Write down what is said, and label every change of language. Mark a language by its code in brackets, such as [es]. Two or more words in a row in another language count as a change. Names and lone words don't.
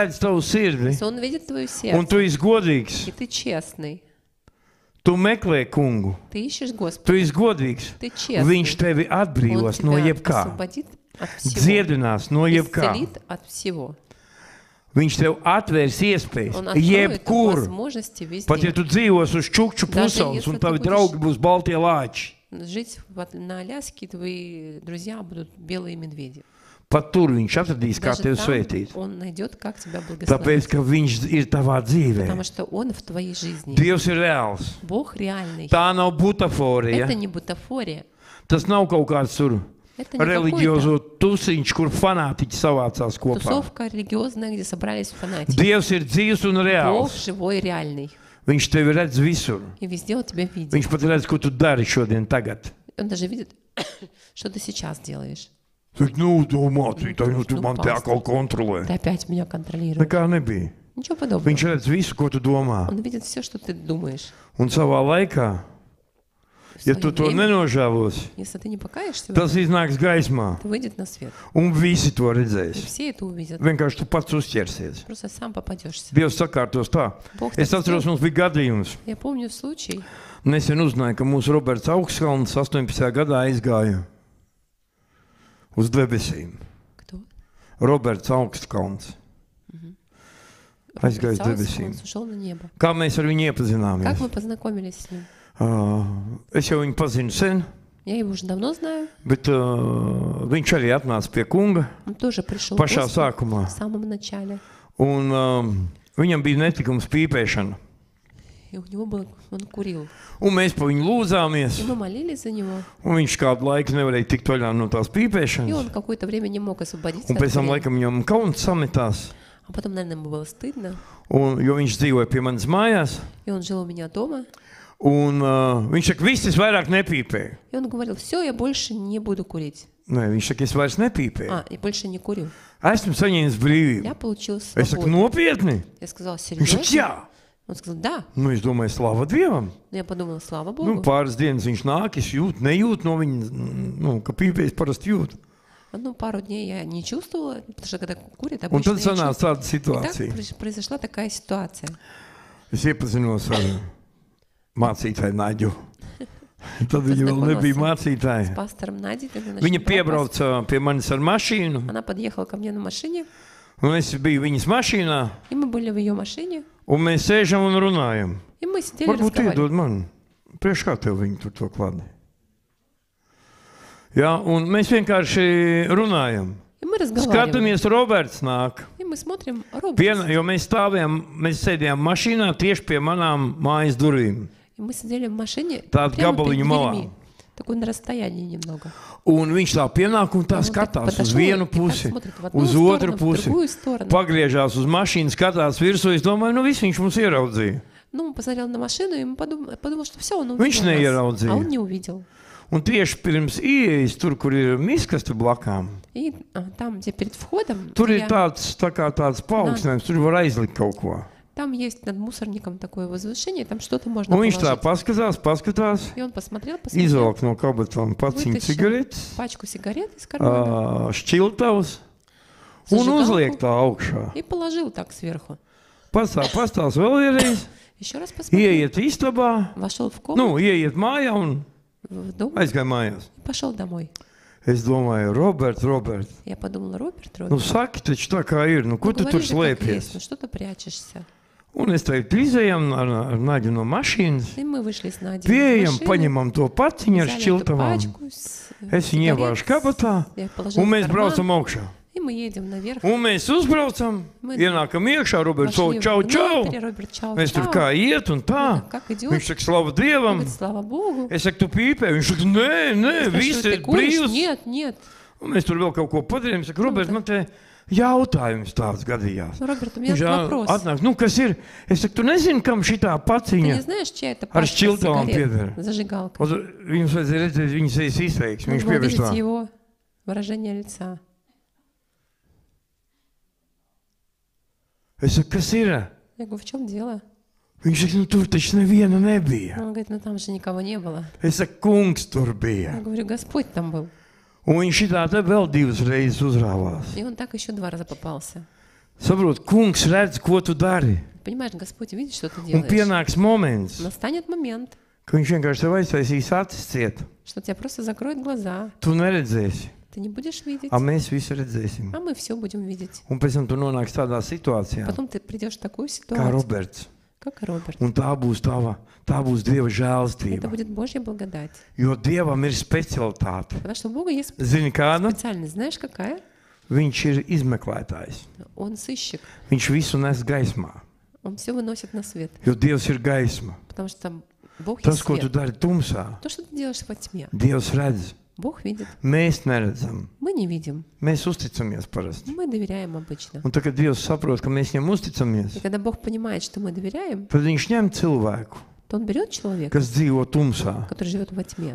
[lv] redz tavu sirdi [ru] Если Он видит твое [lv] un [ru] сердце, [lv] tu esi godīgs, [ru] и ты честный, [lv] tu meklē kungu, [ru] ты ищешь [lv] tu [ru] Господа, [lv] esi godīgs, [ru] ты честный, [lv] viņš tevi [ru] Он [lv] atbrīvos no [ru] тебя [lv] jebkā, [ru] освободит от всего, [lv] dziedinās no jebkā. [ru] исцелит от всего. [lv] Viņš tev atvērs iespējas, [ru] Он откроет [lv] jebkur. [ru] возможности [lv] Pat ja [ru] везде. [lv] tu dzīvos uz čukču [ru] Даже [lv] pusaules [ru] если [lv] un [ru] ты [lv] tavi [ru] будешь- [lv] draugi būs baltie lāči, [ru] Жить на Аляске, твои друзья будут белые медведи. [lv] pat tur viņš atradīs, kā [ru] Даже [lv] tevi [ru] там [lv] svētīt. [ru] Он найдет, как тебя [lv] Tāpēc, [ru] благословить. [lv] ka viņš ir tavā dzīvē. [ru] Потому что Он в твоей жизни. [lv] Dievs ir reāls. [ru] Бог реальный. [lv] Tā nav butaforija. [ru] Это не бутафория. [lv] Tas nav kaut kāds tur [ru] Это не [lv] reliģiozo [ru] какой-то [lv] tusiņš, kur fanātiķi savācās kopā. [ru] тусовка религиозная, где собрались фанатики. [lv] Dievs ir dzīvs un [ru] Бог [lv] reāls. [ru] живой, реальный. [lv] Viņš tevi redz visur. [ru] И везде Он тебя видит. [lv] Viņš pat redz, ko tu dari šodien tagad. [ru] Он даже видит, что ты сейчас делаешь. [lv] Tik, nu, domā, tu Nu, man te atkal kontrolē. [ru] Ты опять меня контролируешь. [lv] Nekā nebija. [ru] Ничего подобного. [lv] Viņš redz visu, ko tu domā. [ru] Он видит все, что ты думаешь. [lv] Un savā laikā, [ru] В [lv] ja [ru] своё [lv] tu to [ru] время, [lv] nenožēlos, [ru] если ты не покаешься, [lv] tas iznāks gaismā. [ru] это выйдет на свет. [lv] Un visi to [ru] И [lv] redzēs. [ru] все это увидят. [lv] Vienkārši tu pats uzķersies. [ru] Просто сам попадешься. [lv] Dievs sakārtos tā. [ru] Бог [lv] Es [ru] так [lv] atceros, [ru] сделал. [lv] mums bija gadījums. [ru] Я помню случай, [lv] Nesen uzzināju, ka mūsu Roberts Augstkalns 18. gadā aizgāja uz debesīm. [ru] кто? [lv] Roberts Augstkalns. Aizgāja uz debesīm. [ru] Он ушел на небо. [lv] Kā mēs ar viņu [ru] Как [lv] iepazināmies? [ru] мы познакомились с ним? [lv] Es jau viņu pazinu sen. [ru] Я его уже давно знаю. [lv] Bet viņš arī atnāca pie kunga [ru] Он тоже пришел к [lv] pašā [ru] Господу [lv] sākumā. [ru] в самом начале. [lv] Un viņam bija netikums pīpēšana. [ru] И у него был, он курил. [lv] Un mēs par viņu lūdzāmies. [ru] И мы молились за него. [lv] Un viņš kādu laiku nevarēja tikt vaļā no tās [ru] И [lv] pīpēšanas. [ru] он какое-то время не мог освободиться [lv] Un [ru] от [lv] pēc tam [ru] курения. [lv] laikam viņam kauns sametās. [ru] А потом, наверное, ему было стыдно. [lv] Jo viņš dzīvoja pie manas mājās. [ru] И он жил у меня дома. [lv] Un viņš saka, viss es vairāk nepīpēju. [ru] И он говорил, все, я больше не буду курить. [lv] Nē, viņš saka, es vairs nepīpēju. [ru] И больше не курю. [lv] Esmu saņēmis brīvību. [ru] Я получил [lv] Es saku, [ru] свободу. [lv] nopietni? [ru] Я сказала, [lv] Viņš saka, [ru] серьезно? [lv] jā. [ru] Он сказал, да. [lv] Nu, es domāju, slava Dievam. [ru] Но я подумала, слава [lv] Nu, [ru] Богу. [lv] pāris dienas viņš nāk, es jūtu, nejūtu no viņa, nu, ka pīpējas parasti jūtu. [ru] Ну, пару дней я не чувствовала, потому что когда курит, [lv] Un [ru] обычно [lv] tad [ru] я [lv] sanāca [ru] чувствую. [lv] tāda [ru] И так [lv] situācija. [ru] произошла такая ситуация. [lv] Es iepazinos ar mācītāju Naģu. Tad viņa vēl nebija [ru] С [lv] mācītāja. [ru] пастором Надей. тогда наш [lv] Viņa [ru] брат [lv] piebrauca pie manis ar mašīnu, [ru] Она подъехала ко мне на машине, [lv] un es biju viņas mašīnā, [ru] и мы были в ее машине, [lv] un mēs sēžam un runājam. [ru] и мы сидели, [lv] Varbūt [ru] разговаривали. [lv] iedod man, priekš kā tev viņi tur to klādi. Jā, un mēs vienkārši runājam. [ru] И мы разговаривали. [lv] Skatāmies, Roberts nāk. [ru] И мы смотрим Роберт. [lv] Jo mēs sēdējām mašīnā tieši pie manām mājas durvīm. [ru] И мы сидели в машине [lv] Tādu [ru] прямо перед [lv] gabaliņu malā. [ru] дверьми. Такой на расстоянии немного. [lv] Un viņš tā pienāk un tā [ru] Он так [lv] skatās uz [ru] подошел [lv] vienu [ru] и так [lv] pusi, [ru] смотрит в одну [lv] uz [ru] сторону, [lv] otru [ru] в [lv] pusi. [ru] другую сторону. [lv] Pagriežās uz mašīnu, skatās virsū. Es domāju, nu viss viņš mums ieraudzīja. [ru] Ну, посмотрел на машину и подумал, что все, он [lv] Viņš [ru] увидел нас. [lv] neieraudzīja. [ru] А он не увидел. [lv] Un tieši pirms ieejas, tur, kur ir miskaste blakām, [ru] И там, где перед входом, [lv] tur ir [ru] я- [lv] tāds paaugstinājums, tur var aizlikt kaut ko. [ru] там есть над мусорником такое возвышение, там что-то можно [lv] Un viņš tā [ru] положить. [lv] paskatās, [ru] И он посмотрел, [lv] izvelk no kabatām paciņu [ru] Вытащил [lv] cigaretes, [ru] пачку сигарет из кармана [lv] šķiltavas un [ru] Зажигалку. [lv] uzliek tā augšā. [ru] и положил так сверху. [lv] Pastāv vēl vienreiz, [ru] Еще раз посмотрел, [lv] ieiet istabā, [ru] вошел в комнату, [lv] nu, ieiet mājā un [ru] в дом [lv] aizgāja mājās. [ru] и пошел домой. [lv] Es domāju, Robert, [ru] Я подумала, Роберт, [lv] nu saki taču tā kā ir, nu ko tu tur [ru] говори же, как есть, [lv] slēpies? [ru] ну что ты прячешься? [lv] Un es teicu, izējām ar Naģu no mašīnas, [ru] И мы вышли с Надей из [lv] pieejam, [ru] машины, [lv] paņemam to paciņu ar [ru] взяли эту [lv] šķiltavām. [ru] пачку с, [lv] Es viņu [ru] сигарет, [lv] ievāžu kabatā, [ru] я положила [lv] un [ru] в [lv] mēs [ru] карман, [lv] braucam augšā. [ru] и мы едем наверх. [lv] Un mēs uzbraucam, [ru] Мы [lv] ienākam iekšā, Roberts, [ru] Вошли [lv] čau, čau. [ru] внутрь, Роберт, чау, [lv] Mēs tur [ru] чау. [lv] kā iet un tā. [ru] Как идет? [lv] Viņš saka, slavu [ru] Он [lv] Dievam. [ru] говорит, слава Богу. [lv] Es saku, tu pīpē. Viņš saka, nē, [ru] Спрашиваю, [lv] viss [ru] ты [lv] ir [ru] куришь? [lv] brīvs. [ru] Нет, нет. [lv] Un mēs tur vēl kaut ko padarījām. Saka, Roberts, man te jautājums tāds gadījās. [ru] Ну, Роберт, у меня [lv] Viņš [ru] вопрос. [lv] atnāk, nu kas ir? Es saku, tu nezini, kam šitā [ru] Ты [lv] paciņa. [ru] не знаешь, чья это [lv] Ar [ru] пачка [lv] šķiltavām [ru] сигарет? [lv] pieder. [ru] Зажигалка. [lv] Viņus vajadzēja redzēt, viņas sejas izteiksmi. Viņš [ru] Нужно [lv] pievērs [ru] увидеть [lv] tā. [ru] его выражение лица. [lv] Es saku, kas ir? [ru] Я говорю, в чем дело? [lv] Viņš saka, nu tur taču neviena nebija. [ru] Он говорит, ну там же никого не было. [lv] Es saku, kungs tur [ru] Я [lv] bija. [ru] говорю, Господь там был. [lv] Un viņš šitā te vēl divas reizes uzrāvās. [ru] И он так еще 2 раза попался. [lv] Saprot, kungs redz, ko tu dari. [ru] Понимаешь, Господь видит, что ты [lv] Un [ru] делаешь. [lv] pienāks moments, [ru] Настанет момент, [lv] ka viņš vienkārši tev aiztaisīs acis ciet. [ru] что тебя просто закроют глаза. [lv] Tu neredzēsi, [ru] Ты не будешь видеть, [lv] mēs visi redzēsim. [ru] а мы все будем видеть. [lv] Un pēc tam tu nonāksi tādā situācijā, [ru] Потом ты придешь в такую [lv] kā [ru] ситуацию, [lv] Roberts. [ru] как и Роберт. [lv] Un tā būs Dieva [ru] Это [lv] žēlstība. [ru] будет Божья благодать. [lv] Jo Dievam ir specialitāte. [ru] Потому что у Бога есть [lv] Zini kāda? [ru] специальность. Знаешь, какая? [lv] Viņš ir izmeklētājs. [ru] Он сыщик. [lv] Viņš visu nes gaismā. [ru] Он все выносит на свет. [lv] Jo Dievs ir gaisma. [ru] Потому что Бог [lv] Tas, [ru] есть [lv] ko tu [ru] свет. [lv] dari tumsā, [ru] То, что ты делаешь во тьме, [lv] Dievs redz. [ru] Бог видит. [lv] Mēs neredzam. [ru] Мы не видим. [lv] Mēs uzticamies parasti. [ru] Мы доверяем обычно. [lv] Un tad, kad Dievs saprot, ka mēs viņam uzticamies, [ru] И когда Бог понимает, что мы доверяем, [lv] tad viņš ņem cilvēku, [ru] то Он берет человека, [lv] kas dzīvo tumsā [ru] который живет во тьме,